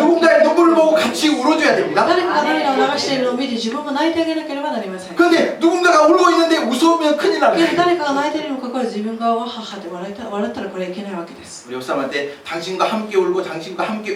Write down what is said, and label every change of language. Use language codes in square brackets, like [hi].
[ko] 누군가의 눈물을 보고 같이 울어줘야 됩니다. [ja] 誰かが涙を流しているのを見て自分も泣いてあげなければなりません。 [ko] 그런데 누군가가 울고 있는데 웃으면 큰일 [ja] け [ko] 나는 거예요. [ja] 誰かが泣いているにもかかわらず自分がわははで笑ったらこれはいけないわけです。 [ko] 우리 옆사람한테 당신과 함께 울고 당신과 함께